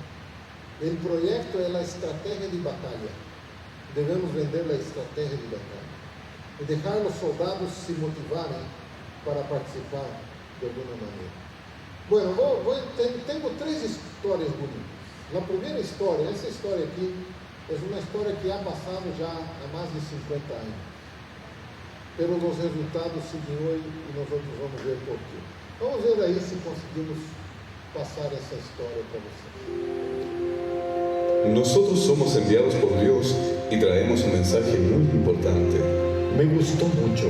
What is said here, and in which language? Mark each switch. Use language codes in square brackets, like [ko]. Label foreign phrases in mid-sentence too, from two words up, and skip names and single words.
[es] El proyecto es la estrategia de batalla. Debemos vender la estrategia de batalla. Y dejar a los soldados [pt] se motivarem [es] para participar de alguna manera. Bueno, tengo 3 histórias bonitas. La primera historia, [pt] essa história aqui, é uma história que [es] ha pasado [pt] já há mais de 50 anos. [es] pero los resultados siguen hoy y nosotros vamos a ver por qué. Vamos a ver ahí si conseguimos pasar esa historia para ustedes. Nosotros somos enviados por Dios y traemos un mensaje muy importante. Me gustó mucho.